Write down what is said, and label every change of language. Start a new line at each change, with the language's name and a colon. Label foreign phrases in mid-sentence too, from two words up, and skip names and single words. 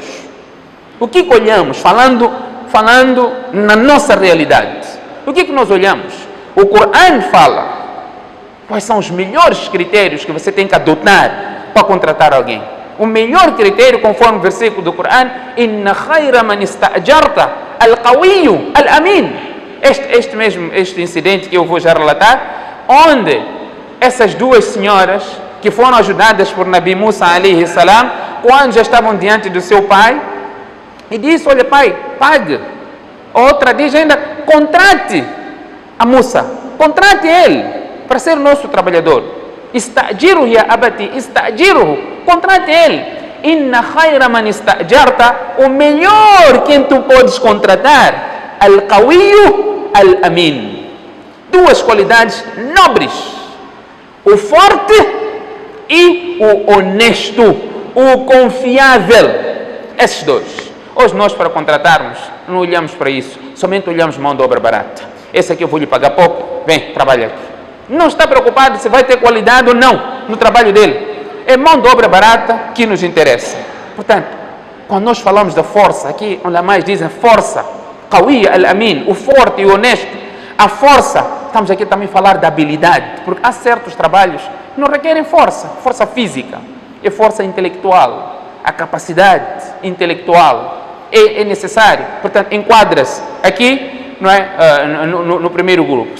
Portuguese: O que olhamos? Falando na nossa realidade. O que nós olhamos? O Corão fala quais são os melhores critérios que você tem que adotar para contratar alguém. O melhor critério, conforme o versículo do Corão,
Arabic: إن خير من استأجرت القوي الأمين.
Portuguese: Este incidente que eu vou já relatar, onde essas duas senhoras que foram ajudadas por Nabi Musa
Arabic: عليه السلام,
Portuguese: quando já estavam diante do seu pai, e disse: olha pai, pague. Outra diz ainda: contrate a Musa, contrate ele para ser nosso trabalhador.
Arabic: استأجره يا أبت استأجره,
Portuguese: contrate ele.
Arabic: إن خير من استأجرت,
Portuguese: o melhor quem tu podes contratar,
Arabic: القوي الأمين.
Portuguese: Duas qualidades nobres: o forte e o honesto, o confiável. Esses dois. Hoje nós, para contratarmos, não olhamos para isso, somente olhamos mão de obra barata. Esse aqui eu vou lhe pagar pouco, vem, trabalha aqui. Não está preocupado se vai ter qualidade ou não no trabalho dele. É mão de obra barata que nos interessa. Portanto, quando nós falamos da força, aqui onde mais dizem força,
Arabic: القوي الأمين,
Portuguese: o forte e o honesto, a força, estamos aqui também a falar da habilidade, porque há certos trabalhos que não requerem força física, é força intelectual. A capacidade intelectual é necessário. Portanto, enquadra-se aqui, não é, no primeiro grupo.